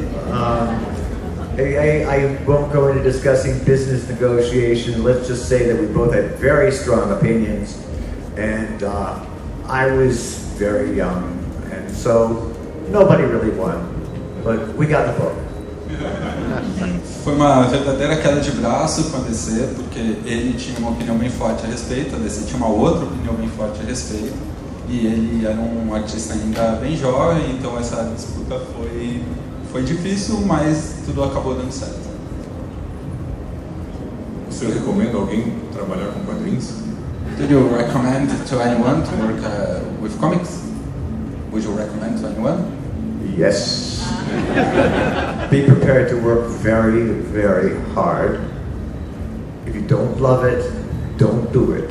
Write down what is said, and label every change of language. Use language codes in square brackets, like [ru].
[en] I won't go into discussing business negotiations. Let's just say that we both had very strong opinions, and I was very young, and so nobody really won. but we got the book. [pt] Foi uma verdadeira queda de braço com a DC, porque ele tinha uma opinião bem forte a respeito, a DC tinha uma outra opinião bem forte a respeito, e ele era um artista ainda bem jovem, então essa disputa foi difícil, mas tudo acabou dando certo. O senhor recomenda alguém trabalhar com quadrinhos? [en] Do you recommend to anyone to work with comics? Would you recommend to anyone? Yes. Be prepared to work very, very hard. If you don't love it, don't do it.